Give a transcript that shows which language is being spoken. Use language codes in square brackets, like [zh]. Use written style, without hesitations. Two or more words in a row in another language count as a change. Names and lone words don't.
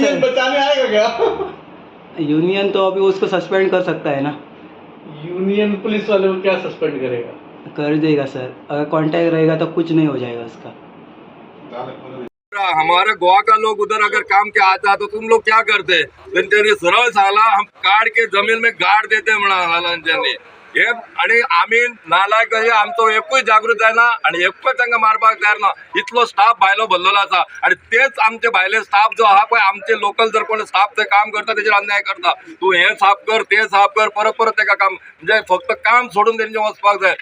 [hi] यूनियन बचाने आएगा क्या? यूनियन तो अभी उसको सस्पेंड कर सकता है ना. यूनियन पुलिस वाले को क्या सस्पेंड करेगा? कर देगा सर. अगर कांटेक्ट रहेगा तो कुछ नहीं हो जाएगा उसका. हमारे गोवा का लोग उधर अगर काम के आता तो तुम लोग क्या करते. [kok] त्यांनी सरळ सांगला [hi] हम काढ के जमीन में गाड देते [kok] म्हणाला त्यांनी. हे आणि आम्ही नालायक आमचो एकूय जागृत जायना आणि एकूच तांकां मारपाक तयार ना. इतलो स्टाफ भायलो भरलेलो आसा आणि तेच आमचे भायले स्टाफ जो आहा पळय आमचे लोकल जर कोण स्टाफ ते काम करता तेजेर अन्याय करता. तूं हे साफ कर ते साफ कर परत परत तेका काम म्हणजे फक्त काम सोडून तेंचे वचपाक जाय.